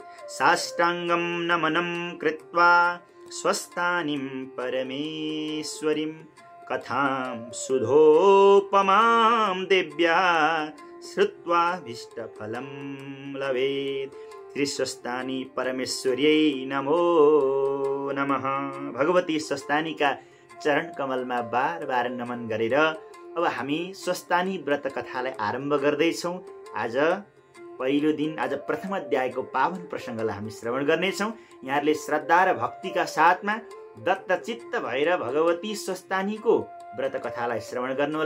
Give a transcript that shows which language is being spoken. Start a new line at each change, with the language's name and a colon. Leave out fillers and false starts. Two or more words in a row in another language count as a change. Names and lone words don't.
Sanskrit: साष्टाङ्गं नमनं कृत्वा स्वस्थानीं परमेश्वरीं कथां सुधोपमां देव्या श्रुत्वाभीष्टफलं लभेत्। श्री स्वस्थानी परमेश्वर्यै नमो नमः।
Nepali: भगवती स्वस्थानीका चरण कमलमा बार बार नमन गरेर अब हामी स्वस्थानी व्रत कथालाई आरम्भ गर्दैछौँ। आज पहिलो दिन, आज प्रथम अध्यायको पावन प्रसङ्गलाई हामी श्रवण गर्नेछौँ। यहाँहरूले श्रद्धा र भक्तिका साथमा दत्तचित्त भएर भगवती स्वस्तानीको व्रत कथालाई श्रवण गर्नुहोला।